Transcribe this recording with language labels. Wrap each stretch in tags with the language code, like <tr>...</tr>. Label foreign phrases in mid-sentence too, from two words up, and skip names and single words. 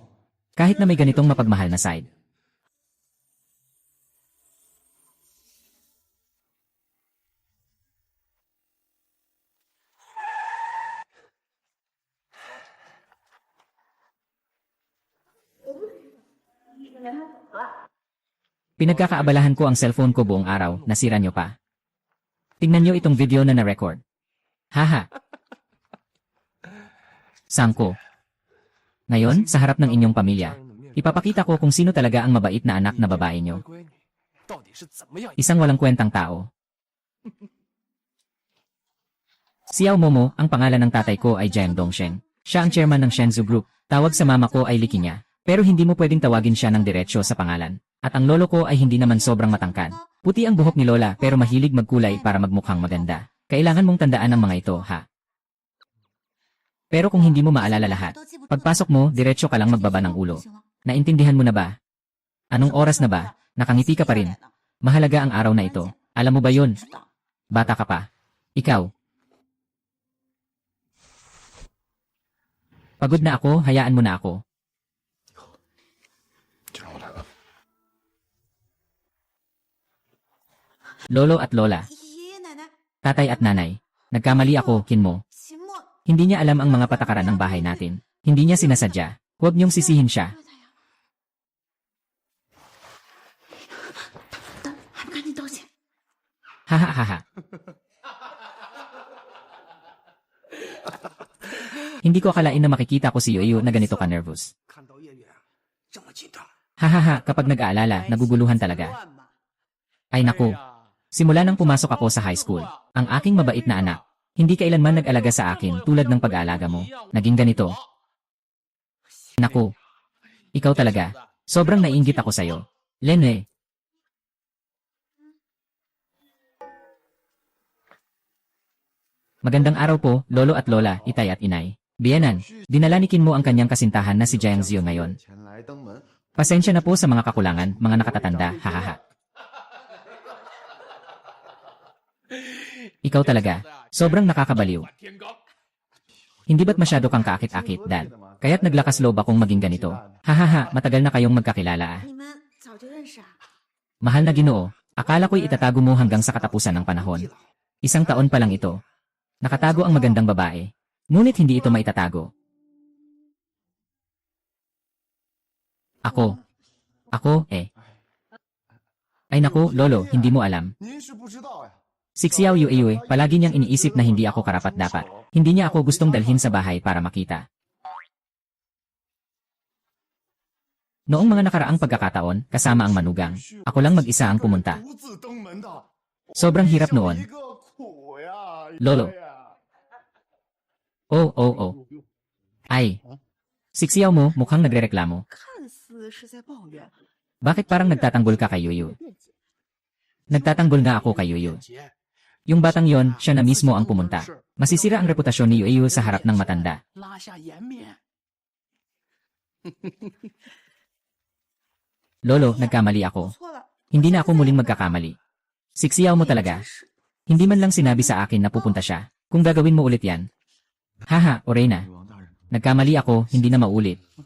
<tl>Kahit na may ganitong mapagmahal na side. Pinagkakaabalahan ko ang cellphone ko buong araw, nasira nyo pa. Tingnan nyo itong video na na-record. Haha. Sangko. Ngayon, sa harap ng inyong pamilya, ipapakita ko kung sino talaga ang mabait na anak na babae nyo.</tl> <zh>乖女到底是怎么样？</zh> <tl>Isang walang kwentang tao. Xiao Momo, ang pangalan ng tatay ko ay Jiang Dongsheng. Siya ang chairman ng Shenzhou Group. Tawag sa mama ko ay Liki niya. Pero hindi mo pwedeng tawagin siya ng diretsyo sa pangalan. At ang lolo ko ay hindi naman sobrang matangkad. Puti ang buhok ni Lola pero mahilig magkulay para magmukhang maganda. Kailangan mong tandaan ang mga ito, ha? Pero kung hindi mo maalala lahat, pagpasok mo, diretsyo ka lang magbaba ng ulo. Naintindihan mo na ba? Anong oras na ba? Nakangiti ka pa rin. Mahalaga ang araw na ito. Alam mo ba yun? Bata ka pa. Ikaw. Pagod na ako, hayaan mo na ako.</tl> <zh>就让我来吧。</zh> <tl>Lolo at Lola,</tl> <zh>爷爷奶奶，</zh> <tl>tatay at nanay. Nagkamali ako, Kinmo.</tl> <zh>秦墨，</zh> <tl>Hindi niya alam ang mga patakaran ng bahay natin. Hindi niya sinasadya. Huwag niyong sisihin siya.</tl> <zh>还不赶紧道歉！ Hahaha.</zh> <tl>Hindi ko akalain na makikita ko si Yoyo na ganito ka-nervous.</tl> <zh>看到月月这么紧张，</zh> <tl>Hahaha, kapag nag-aalala, naguguluhan talaga. Ay naku, simula nang pumasok ako sa high school, ang aking mabait na anak, hindi kailanman nag-alaga sa akin tulad ng pag-aalaga mo. Naging ganito. Naku, ikaw talaga. Sobrang naiinggit ako sa'yo. Lene. Magandang araw po, Lolo at Lola, Itay at Inay. Biyanan, dinala ni Kinmo ang kanyang kasintahan na si Jiang Zio ngayon.</tl> <zh>前来登门，</zh> <tl>Pasensya na po sa mga kakulangan, mga nakatatanda, hahaha. Ikaw talaga, sobrang nakakabaliw.</tl> <zh>天罡</zh> <tl>Hindi ba't masyado kang kaakit-akit, Dad? Kaya't naglakas loob akong maging ganito. Hahaha, matagal na kayong magkakilala ah.</tl> <zh>你们早就认识啊？</zh> <tl>Mahal na Ginoo, akala ko'y itatago mo hanggang sa katapusan ng panahon. Isang taon pa lang ito. Nakatago ang magandang babae. Ngunit hindi ito maitatago. Ako, eh. Ay naku, Lolo, hindi mo alam.</tl> <zh>您是不知道呀。</zh> <tl>Si Xiao Yue, palagi niyang iniisip na hindi ako karapat-dapat. Hindi niya ako gustong dalhin sa bahay para makita. Noong mga nakaraang pagkakataon, kasama ang manugang, ako lang mag-isa ang pumunta.</tl> <zh>独自登门的，</zh> <tl>Sobrang hirap noon.</tl> <zh>一个苦呀，</zh> <tl>Lolo.</tl> <zh>爷爷 Oh. Ay.</zh> <tl>Si Xiao mo, mukhang nagrereklamo.</tl> <zh>看似是在抱怨，</zh> <tl>Bakit parang nagtatanggol ka kay Yuyu? Nagtatanggol nga ako kay Yuyu.</tl> <zh>姐，</zh> <tl>Yung batang yon, siya na mismo ang pumunta. Masisira ang reputasyon ni Yuyu sa harap ng matanda.</tl> <zh>拉下颜面。</zh> <tl>Lolo, nagkamali ako.</tl> <zh>错了，</zh> <tl>Hindi na ako muling magkakamali. Si Xiao mo talaga. Hindi man lang sinabi sa akin na pupunta siya. Kung gagawin mo ulit yan. Haha, Orena.</tl> <zh>女王大人，</zh> <tl>Nagkamali ako, hindi na maulit.</tl>